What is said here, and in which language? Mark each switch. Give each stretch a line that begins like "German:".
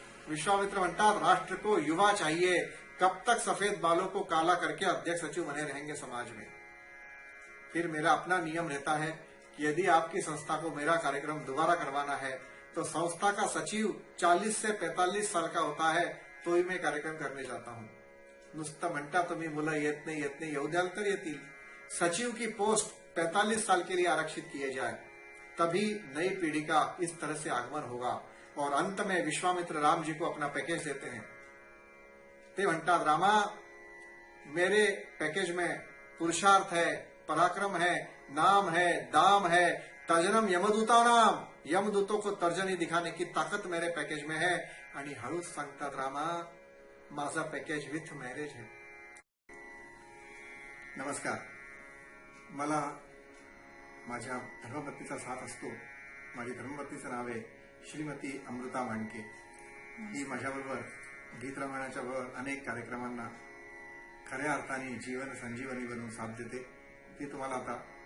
Hindi: विश्वामित्र म्हणतात राष्ट्र को युवा चाहिए, कब तक सफेद बालों को काला करके अध्यक्ष सचिव बने रहेंगे समाज में। फिर मेरा अपना नियम रहता है कि यदि आपकी संस्था को मेरा कार्यक्रम दोबारा करवाना है तो संस्था का सचिव 40 से 45 साल का होता है तो ही मैं कार्यक्रम करने जाता हूं।
Marathi: नुसतं म्हणता तुम्ही मुलं येत नाही येऊ द्याल तर येतील।
Hindi: सचिव की पोस्ट 45 साल के लिए आरक्षित किए जाए, तभी नई पीढ़ी का इस तरह से आगमन होगा। और अंत में विश्वामित्र राम जी को अपना पैकेज देते हैं।
Marathi: ते म्हणतात रामा
Hindi: मेरे पैकेज में पुरुषार्थ है, पराक्रम है, नाम है, दाम है, तर्जनम यमदूता नाम, यमदूतों को तर्जनी दिखाने की ताकत मेरे पैकेज में है।
Marathi: आणि हळूच सांगतात रामा माझा पैकेज
English: with marriage
Marathi: है। नमस्कार, मला माझ्या धर्मपत्नीचा साथ असतो। माझी धर्मपत्नीचं नाव आहे श्रीमती अमृता मांडके। ही माझ्याबरोबर गीत रामायणाच्या बरोबर अनेक कार्यक्रमांना खऱ्या अर्थाने जीवन संजीवनी बनवून साथ देते। ती तुम्हाला आता